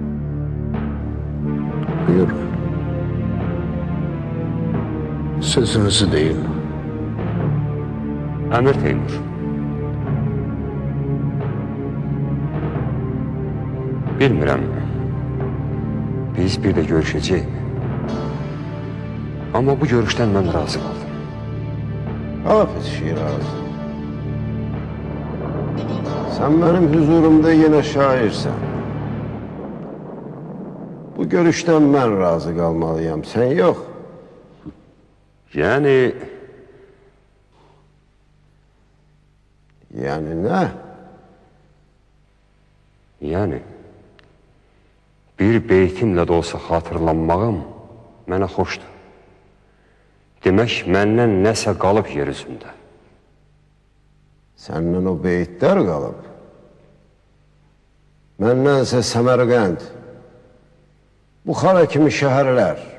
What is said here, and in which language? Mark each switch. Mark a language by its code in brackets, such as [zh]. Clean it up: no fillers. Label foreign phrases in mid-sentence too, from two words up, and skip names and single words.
[az] Buyurun. Sözünüzü deyin. Əmir Teymur, bilmirəm, biz bir də görüşəcəyik. Amma bu görüşdən mən razı qaldım. [tr] Hafız Şirazi, sen benim huzurumda yine şairsen. Bu görüşten ben razı kalmalıyım, sen yok. Yani Ne? [az] Yani bir beytimlə də olsa xatırlanmağım mənə xoşdur. Demək, məndən nəsə qalıb yer üzündə. Səndən o beyitlər qalıb. Məndənsə Səmərqənd, Buxara kimi şəhərlər.